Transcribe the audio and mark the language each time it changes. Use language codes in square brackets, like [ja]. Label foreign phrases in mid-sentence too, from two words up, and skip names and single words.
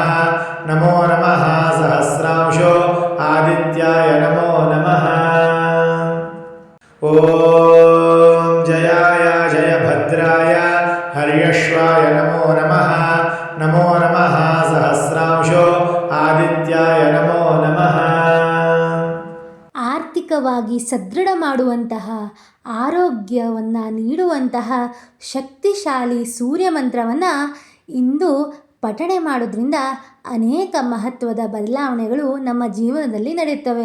[sa] ನಮೋ ನಮಃ ಸಹಸ್ರಾಂಶೋ ಆದಿತ್ಯಾಯ ನಮೋ ನಮಃ. ಓಂ ಜಯಾಯ ಜಯಭದ್ರಾಯ ಹರ್ಯಶ್ವಾಯ ನಮೋ ನಮಃ. ನಮೋ ನಮಃ ಸಹಸ್ರಾಂಶೋ ಆದಿತ್ಯಾಯ ನಮೋ ನಮಃ. [kn] ಆರ್ಥಿಕವಾಗಿ ಸದೃಢ ಮಾಡುವಂತಹ, ಆರೋಗ್ಯವನ್ನು ನೀಡುವಂತಹ ಶಕ್ತಿಶಾಲಿ ಸೂರ್ಯ ಮಂತ್ರವನ್ನು ಇಂದು ಪಠಣೆ ಮಾಡೋದ್ರಿಂದ ಅನೇಕ ಮಹತ್ವದ ಬದಲಾವಣೆಗಳು ನಮ್ಮ ಜೀವನದಲ್ಲಿ ನಡೆಯುತ್ತವೆ.